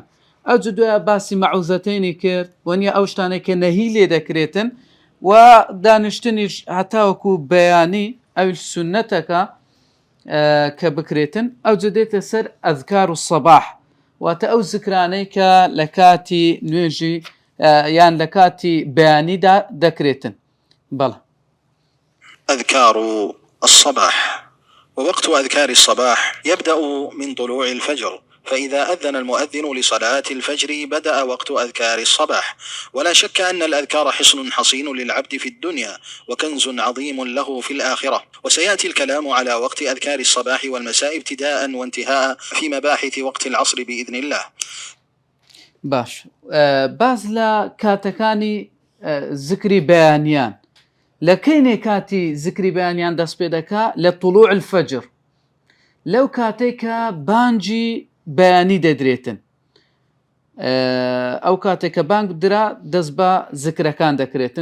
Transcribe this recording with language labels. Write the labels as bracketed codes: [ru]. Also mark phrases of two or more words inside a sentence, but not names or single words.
[ckb] ئەو دوای باسی مەعوزەتەینی کرد، وەنیە ئەو شتانێک کە نەهی لێ دەکرێتن و دانیشتنیش هەتاوەکو بەیانی ئەو سنەتەکە کە بکرێتن. ئەو دێتە سەر ئەذکار و سەباح، واتە ئەو زکرانەی کە لە کاتی نوێژی یان لە کاتی بەیانیدا دەکرێتن. بەڵێ [ar] أذكار الصباح. ووقت أذكار الصباح يبدأ من طلوع الفجر، فإذا أذن المؤذن لصلاة الفجر بدأ وقت أذكار الصباح. ولا شك أن الأذكار حصن حصين للعبد في الدنيا وكنز عظيم له في الآخرة، وسيأتي الكلام على وقت أذكار الصباح والمساء ابتداء وانتهاء في مباحث وقت العصر بإذن الله. [ckb] باش باز لە کاتەکانی زکری بەیانیان، لە کەینێ کاتی زکری بەیانیان دەست پێ دەکا لە [ar] طلوع الفجر، [ckb] لەو کاتێک کە بانجی بەیانی دەدرێتن. ئەو کاتێک کە بانگ درا دەست بە زکرەکان دەکرێتن.